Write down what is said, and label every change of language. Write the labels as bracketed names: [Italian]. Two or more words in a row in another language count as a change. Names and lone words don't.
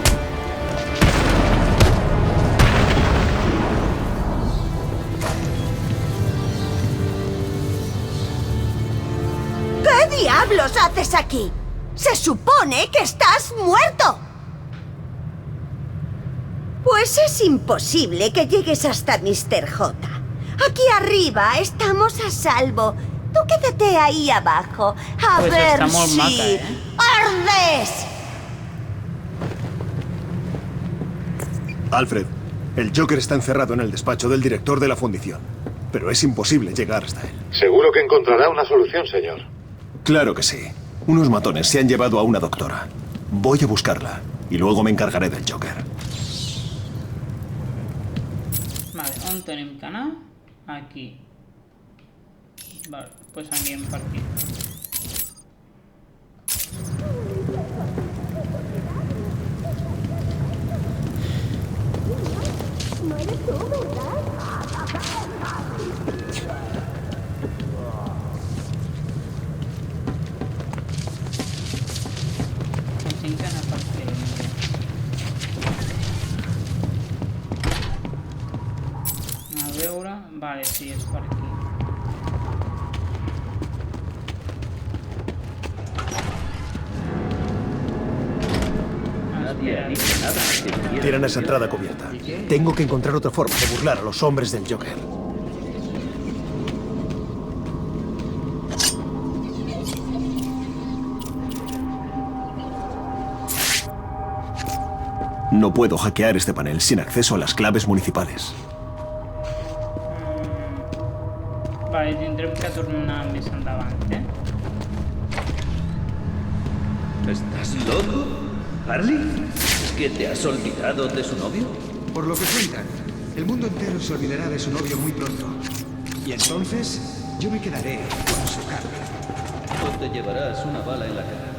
[Spanish] ¿Qué diablos haces aquí? Se supone que estás muerto. Pues es imposible que llegues hasta Mr. J. Aquí arriba estamos a salvo. Tú quédate ahí abajo. A [Catalan] Pues [Spanish] ver [Catalan] está molt [Spanish] si [Catalan] maca, [Spanish] ardes. Alfred, el Joker está encerrado en el despacho del director de la fundición. Pero es imposible llegar hasta él. Seguro que encontrará una solución, señor. Claro que sí. Unos matones se han llevado a una doctora. Voy a buscarla y luego me encargaré del Joker. [Catalan] Vale, on tenim que anar? Aquí. Vale, pues anirem per aquí. [Spanish] No eres tú, ¿verdad? [Catalan] Tinc que anar per aquí. A veure... Vale, sí, és per aquí. [Spanish] Nadie ha dicho nada. Tienen esa entrada cubierta. Tengo que encontrar otra forma de burlar a los hombres del Joker. No puedo hackear este panel sin acceso a las claves municipales. [Catalan] Vale, tindrem que tornar més endavant, [Spanish] ¿Estás loco? ¿Harley? ¿Es que te has olvidado de su novio? Por lo que cuentan, el mundo entero se olvidará de su novio muy pronto. Y entonces, yo me quedaré con su carne. O te llevarás una bala en la cara.